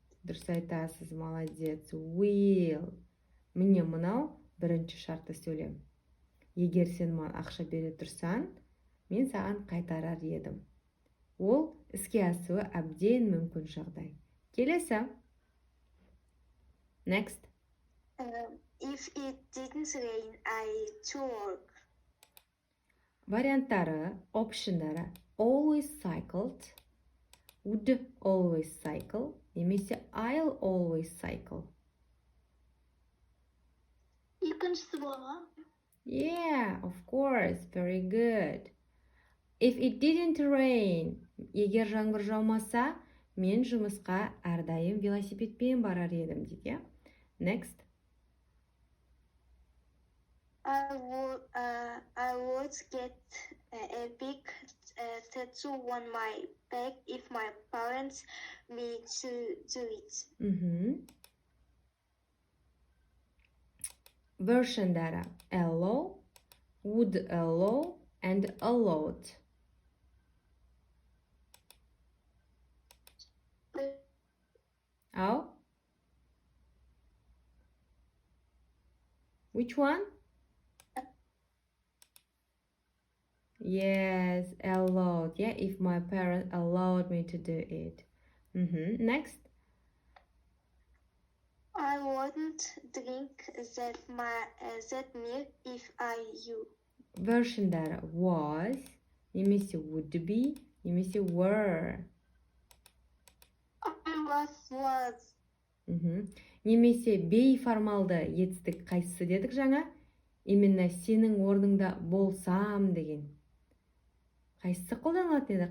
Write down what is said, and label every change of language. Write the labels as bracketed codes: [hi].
[kk] Дұрыс айтасыз, молодец. Will. Міне мынау бірінші шартты сөйлем. Егер сен маған ақша бере тұрсаң, мен саған қайтарар едім. Ол іске асуы әбден мүмкін жағдай. Келесі. [en] Next. If it didn't rain, I to work. [kk] Варианттары, опшындары [en] always cycled, would always cycle, [kk] немесе [en] I'll always cycle. [kk] Екіншісі болған. [en] Yeah, of course, very good. If it didn't rain, [kk] егер жаңбыр жаумаса, мен жұмысқа әрдайым велосипедпен барар едім дейді. [en] Next. I would get a big tattoo on my back if my parents me to do it. Version'dara allow, would allow, and allowed. Oh? Which one? Yes, allowed. Yeah, if my parents allowed me to do it. Next. I wouldn't drink that milk if I you. Version'dara was, [kk] немесе [en] would be, немесе were. I was. [kk] Немесе бейформалды етістік қайсысы дедік жаңа? Именно сенің орныңда болсам деген. Қайсысы қолданылатын еді?